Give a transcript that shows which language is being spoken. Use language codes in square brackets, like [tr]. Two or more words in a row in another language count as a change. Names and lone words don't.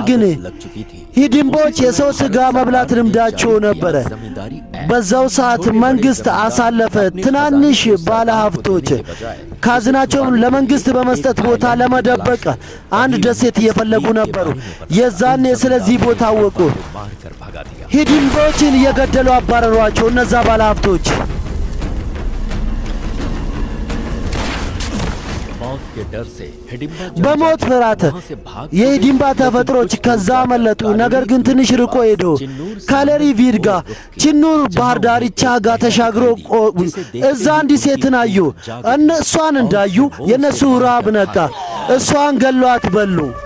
[am] ግን ሂዲምቦች የሰው ስጋ መብላት ልምዳቸው ነበረ። በዛው ሰዓት መንግስት አሳለፈ። ትናንሽ ባለ ሀብቶች ካዝናቸውን ለመንግስት በመስጠት ቦታ ለመደበቅ አንድ ደሴት እየፈለጉ ነበሩ። የዛኔ ስለዚህ ቦታ አወቁ። ሂዲምቦችን እየገደሉ አባረሯቸው እነዛ ባለ ሀብቶች። [hi] मौत के डर से हिडिंबा [am] በሞት ፍርሃት የሂዲምባ ተፈጥሮች ከዛ አመለጡ። ነገር ግን ትንሽ ርቆ ሄዶ ካለሪቪድ ጋር ችኑር ባህር ዳርቻ ጋር ተሻግሮ እዛ አንዲት ሴትን አዩ። እሷን እንዳዩ የነሱ ራብ ነቃ። እሷን ገሏት በሉ።